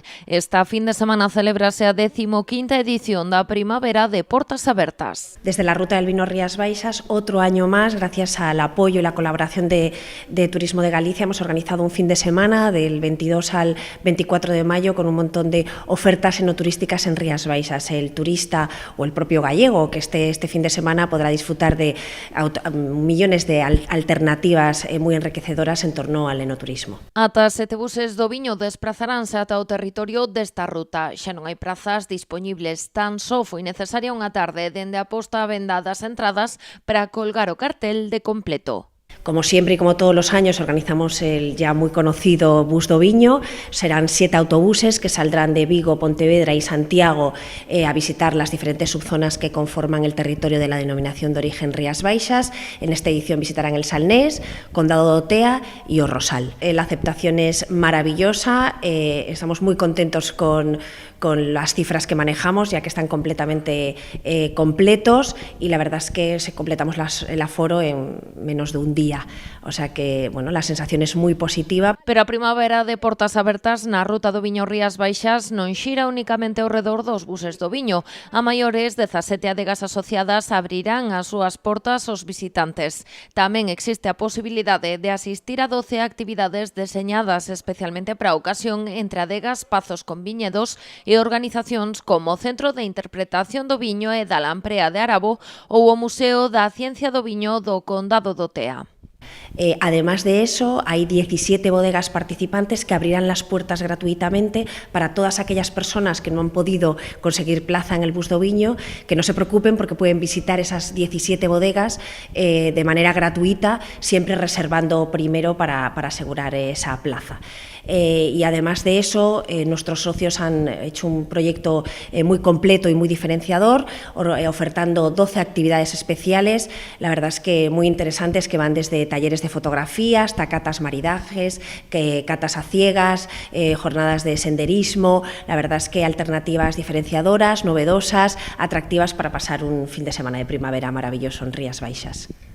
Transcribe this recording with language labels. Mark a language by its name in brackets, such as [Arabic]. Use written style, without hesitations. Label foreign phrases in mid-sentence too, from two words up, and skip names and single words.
[Galician] Esta fin de semana celebrase a 15ª edición da Primavera de Portas Abertas. [Spanish] Desde la ruta del vino Rías Baixas, otro año más, gracias al apoyo y la colaboración de Turismo de Galicia, hemos organizado un fin de semana del 22 al 24 de mayo con un montón de ofertas enoturísticas en Rías Baixas. El turista o el propio gallego que esté este fin de semana podrá disfrutar de millones de alternativas [Galician] moi enriquecedoras en torno ao enoturismo. Ata 7 buses do viño desprazaránse ata o territorio desta ruta. Xa non hai prazas dispoñibles, tan só foi necesaria unha tarde dende a posta a venda das entradas para colgar o cartel de completo. [Spanish] Como siempre y como todos los años organizamos el ya muy conocido Bus do Viño. Serán 7 autobuses que saldrán de Vigo, Pontevedra y Santiago a visitar las diferentes subzonas que conforman el territorio de la denominación de origen Rías Baixas. En esta edición visitarán el Salnés, Condado de Otea y o Rosal. La aceptación es maravillosa, estamos muy contentos con las cifras que manejamos, ya que están completamente completos, y la verdad es que completamos el aforo en menos de un día. O sea que, bueno, la sensación es muy positiva. [Galician] Pero a Primavera de Portas Abertas na ruta do viño Rías Baixas non xira únicamente ao redor dos buses do viño. A maiores, 17 adegas asociadas abrirán as súas portas aos visitantes. Tamén existe a posibilidade de asistir a 12 actividades deseñadas especialmente para a ocasión entre adegas, pazos con viñedos e organizacións como o Centro de Interpretación do Viño e da Lamprea de Arabo ou o Museo da Ciencia do Viño do Condado de Otea. [Spanish] Además de eso, hay 17 bodegas participantes que abrirán las puertas gratuitamente para todas aquellas personas que no han podido conseguir plaza en el Bus do Viño, que no se preocupen porque pueden visitar esas 17 bodegas de manera gratuita, siempre reservando primero para asegurar esa plaza. Y además de eso, nuestros socios han hecho un proyecto muy completo y muy diferenciador, ofertando 12 actividades especiales, la verdad es que muy interesantes, que van desde talleres de fotografía hasta catas maridajes, catas a ciegas, jornadas de senderismo. La verdad es que alternativas diferenciadoras, novedosas, atractivas para pasar un fin de semana de primavera maravilloso en Rías Baixas.